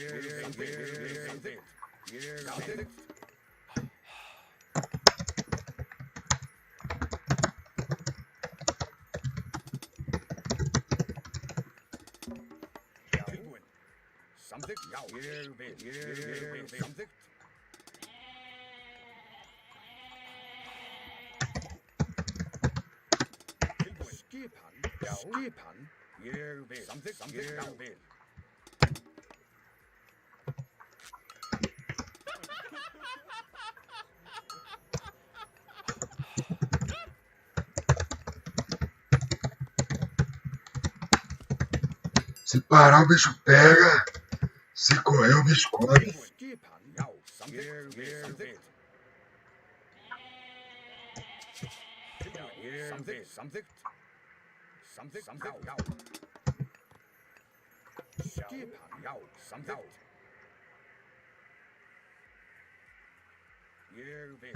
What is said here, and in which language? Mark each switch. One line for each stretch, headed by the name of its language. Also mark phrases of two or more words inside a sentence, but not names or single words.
Icelandic: Tilbúin. Samþykkt. Já. Ég vil. Samþykkt. Tilbúin. Skipan. Já. Skipan. Ég vil. Samþykkt. Já. Vil.
Portuguese: Se parar, o bicho pega. Se correr, o bicho come.
Icelandic: Skipan. Já. Samþykkt. Ég vil. Samþykkt. Já. Skipan. Já. Samþykkt. Ég vil.